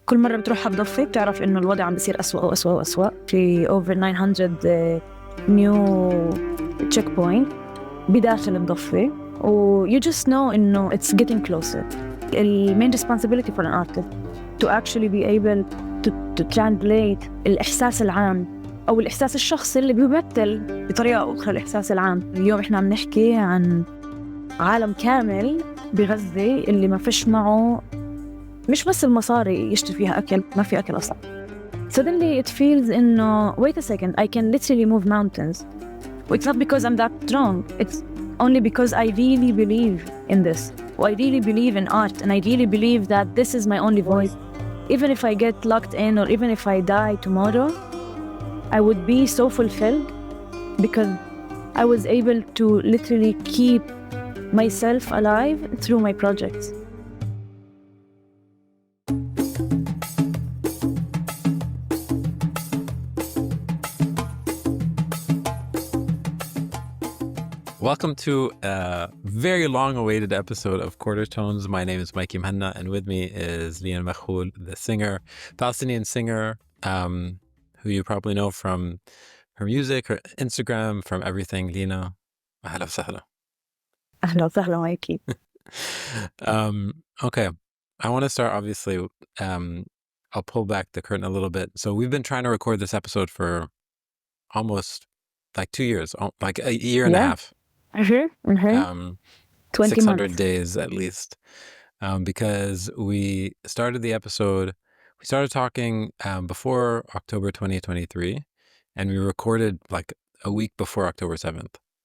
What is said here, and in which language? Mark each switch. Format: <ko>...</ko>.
<ar>كل مرة بتروحها بضفة بتعرف إنه الوضع عم بيصير أسوأ وأسوأ وأسوأ.</ar> <en>في over 900 new checkpoint</en> <ar>بداخل الضفة،</ar> <en>و you just know إنه it's getting closer. The main responsibility for an artist to actually be able to translate</en> <ar>الإحساس العام أو الإحساس الشخصي اللي بيمثل بطريقة أو أخرى الإحساس العام. اليوم إحنا عم نحكي عن عالم كامل بغزة اللي ما فيش معه مش بس المصاري يشتري فيها أكل، ما في أكل أصلا.</ar> <en>Suddenly it feels إنه wait a second, I can literally move mountains. It's not because I'm that strong, it's only because I really believe in this. I really believe in art, and I really believe that this is my only voice. Even if I get locked in, or even if I die tomorrow, I would be so fulfilled because I was able to literally keep myself alive through my projects. Welcome to a very long-awaited episode of Quarter Tones. My name is Mikey Mhanna, and with me is Lina Makoul, the singer, Palestinian singer, who you probably know from her music, her Instagram, from everything.</en> <ar>Lina, أهلا وسهلا. أهلا وسهلا Mikey.</ar> <en>Okay, I want to start, obviously, I'll pull back the curtain a little bit. So we've been trying to record this episode for almost like 2 years, like a year and a half. 20 600 months. days at least, because we started the episode, we started talking before October 2023, and we recorded like a week before October 7th.</en>